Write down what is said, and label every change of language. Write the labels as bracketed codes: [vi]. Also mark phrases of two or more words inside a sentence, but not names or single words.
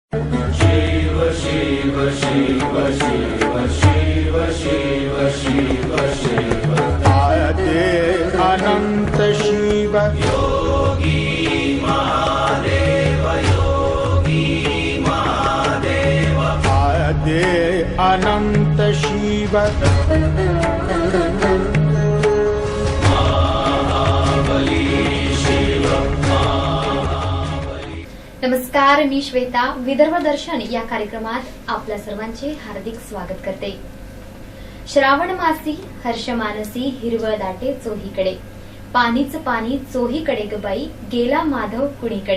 [sa] शिव शिव शिव शिव शिव शिव शिव शिव आदे अनंत शिव योगी महादेव योगी महादेव आदे अनंत शिव [mr] नमस्कार, मी श्वेता. विदर्भ दर्शन या कार्यक्रमात आपल्या सर्वांचे हार्दिक स्वागत करते. श्रावण मासी हर्ष मानसी हिरवळ दाटे चोहीकडे, पाणीच पाणी चोहीकडे ग बाई, गेला माधव कुणीकडे.